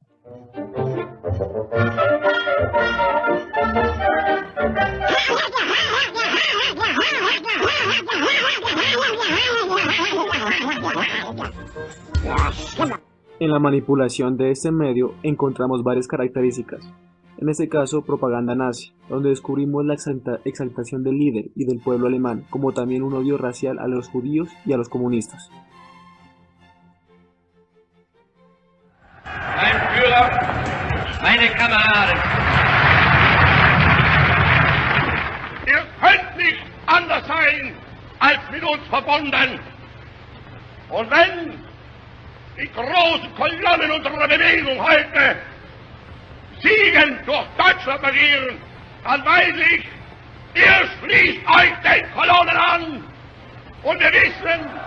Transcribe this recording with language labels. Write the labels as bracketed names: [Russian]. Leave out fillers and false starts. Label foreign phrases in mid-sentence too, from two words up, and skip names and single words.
[Spanish] En la manipulación de este medio encontramos varias características, en este caso propaganda nazi, donde descubrimos la exaltación del líder y del pueblo alemán, como también un odio racial a los judíos y a los comunistas. [German] Mein Führer, meine Kameraden, ihr könnt nicht anders sein, als mit uns verbunden. Und wenn die großen Kolonnen unserer Bewegung heute Siegen durch Deutschland marschieren, dann weiß ich, ihr schließt euch den Kolonnen an und wir wissen,